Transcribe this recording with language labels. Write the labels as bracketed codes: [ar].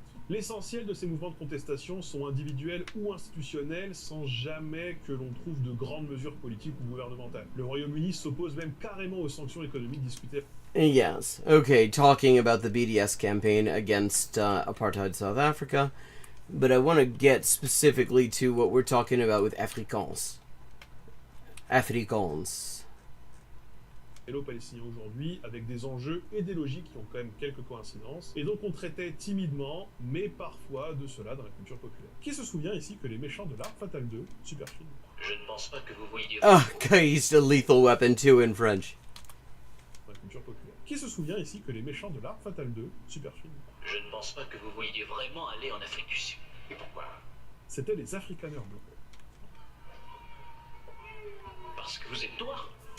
[fr] L'essentiel de ces mouvements de contestation sont individuels ou institutionnels sans jamais que l'on trouve de grandes mesures politiques ou gouvernementales. Le Royaume-Uni s'oppose même carrément aux sanctions économiques discutées. [en] Yes, okay, talking about the BDS campaign against apartheid South Africa, but I want to get specifically to what we're talking about with Afrikaans. Afrikaans. [fr] Palestinien aujourd'hui, avec des enjeux et des logiques qui ont quand même quelques coïncidences, et donc on traitait timidement, mais parfois, de cela dans la culture populaire. Qui se souvient ici que les méchants de l'Arme Fatale 2, super film. Je ne pense pas que vous voyiez... [en] Okay, he's a Lethal Weapon 2 in French. [fr] Dans la culture populaire. Qui se souvient ici que les méchants de l'Arme Fatale 2, super film. Je ne pense pas que vous voyiez vraiment aller en Afrique du Sud. Et pourquoi? C'était les Afrikaners blancs. Parce que vous êtes noir.